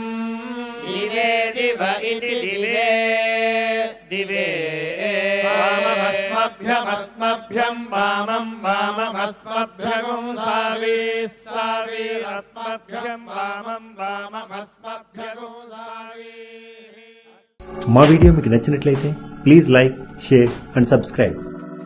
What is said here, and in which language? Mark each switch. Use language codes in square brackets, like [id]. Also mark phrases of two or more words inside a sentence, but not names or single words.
[sa] दिवे दिव इति दिवे दिवे वाममस्मभ्यमस्मभ्यं वामं वाममस्मभ्यं सावीरस्मभ्यं वामं वाममस्मभ्यं सावी। [te] మా వీడియో మీకు నచ్చినట్లయితే [en] please like, share and subscribe.